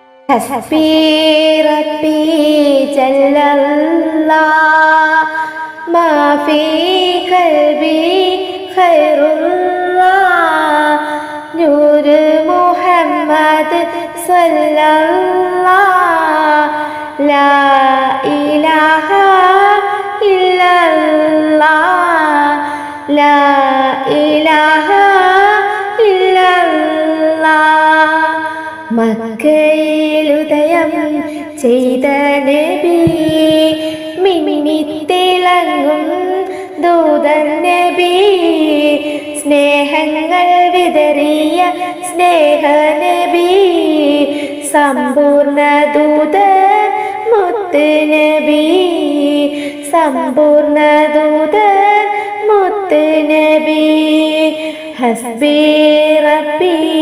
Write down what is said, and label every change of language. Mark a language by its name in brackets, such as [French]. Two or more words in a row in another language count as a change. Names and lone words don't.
[Arabic] حسبي ربي جل الله ما في قلبي خير الله نور محمد صلى الله لا إله إلا الله لا إله إلا الله [Malayalam] മക്കയിലുദയം ചെയ്ത നബി മിന്നിത്തിളങ്ങും ദൂതൻ നബി സ്നേഹങ്ങൾ വിതറിയ സ്നേഹ നബി സമ്പൂർണ്ണ ദൂതൻ മുത്ത് നബി സമ്പൂർണ്ണ ദൂതൻ മുത്ത് നബി [Arabic] حسبي ربي